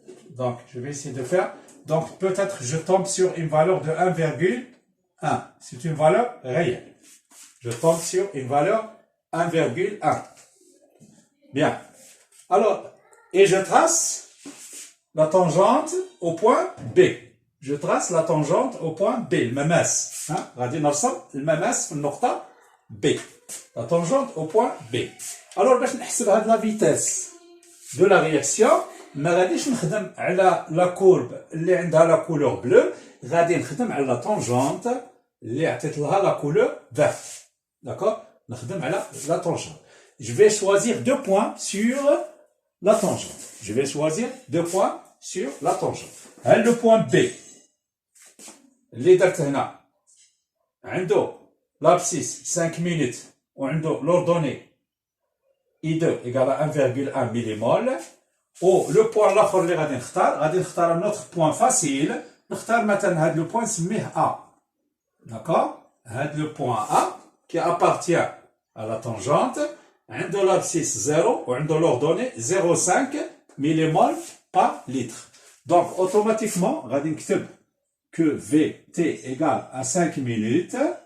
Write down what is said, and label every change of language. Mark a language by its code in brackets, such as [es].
[fr] Donc, je vais essayer de faire. Donc, peut-être je tombe sur une valeur de 1,1. C'est une valeur réelle. Je tombe sur une valeur 1,1. Bien. Alors, et je trace la tangente au point B. Je trace la tangente au point B. المماس. [ar] غادي نرسم المماس في النقطة B. [fr] La tangente au point B. Alors, [ar] باش نحسب هاد [fr] la vitesse de la réaction, [ar] ما غاديش نخدم على [fr] la courbe [ar] اللي عندها [fr] la couleur bleue, [ar] غادي نخدم على [fr] la tangente [ar] اللي عطيت لها [fr] la couleur verte. D'accord? [ar] نخدم على [fr] la tangente. Je vais choisir 2 points sur la tangente. Je vais choisir 2 points sur la tangente. هل le point B [ar] اللي درت هنا عنده [fr] l'abscisse 5 minutes وعنده l'ordonnée I2 égale à 1,1 millimol. و le point [ar] الاخر اللي غادي نختار [fr] un autre point facile. [ar] نختار مثلا هذا le point نسميه A. [fr] D'accord? هذا le point A qui appartient à la tangente عنده l'abscisse 0 وعنده l'ordonnée 0,5 millimol par litre. Donc automatiquement [ar] غادي نكتب [fr] que Vt égale à 5 minutes.